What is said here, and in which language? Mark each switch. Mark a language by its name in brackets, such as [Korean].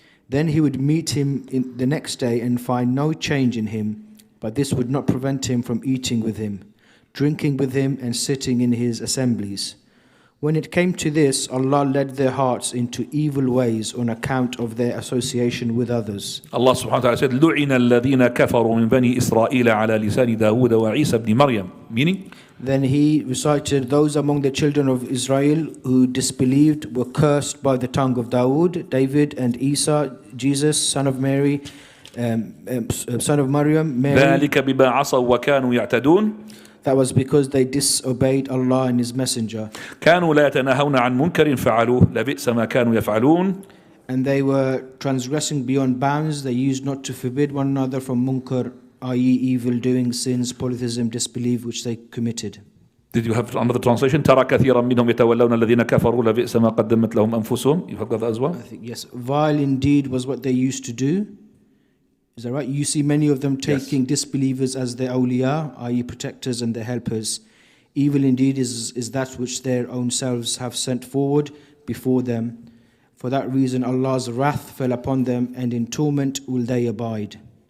[English] Then he would meet him the next day and find no change in him, but this would not prevent him from eating with him, drinking with him and sitting in his assemblies. When it came to this, Allah led their hearts into evil ways on account of their association with others. Allah subhanahu wa ta'ala said, [Arabic] لُعِنَ الَّذِينَ كَفَرُوا مِنْ بَنِي إِسْرَائِيلَ عَلَى لِسَانِ دَاوُودَ وَعِيسَى بْنِ مَرْيَمَ. [English] Meaning? Then he recited, those among the children of Israel who disbelieved were cursed by the tongue of Dawood, David and Isa, Jesus, son of Mary, son of Maryam, Mary. [Arabic] ذَلِكَ بِمَا عَصَوْا وَكَانُوا يَعْتَدُونَ. [English] That was because they disobeyed Allah and His Messenger. [Arabic] كانوا لا يتناهون عن منكر فعلوه لبئس ما كانوا يفعلون. [English] And they were transgressing beyond bounds. They used not to forbid one another from munkar, i.e. evil doing, sins, polytheism, disbelief, which they committed. Did you have another translation? [Arabic] ترى كثيرا منهم يتولون الذين كفروا لبئس ما قدمت لهم أنفسهم. [English] You have got that as well? I think yes. Vile indeed was what they used to do. Is that right? You see many of them taking disbelievers as their awliya, i.e. protectors and their helpers. Evil indeed is that which their own selves have sent forward before them. For that reason Allah's wrath fell upon them, and in torment will they abide.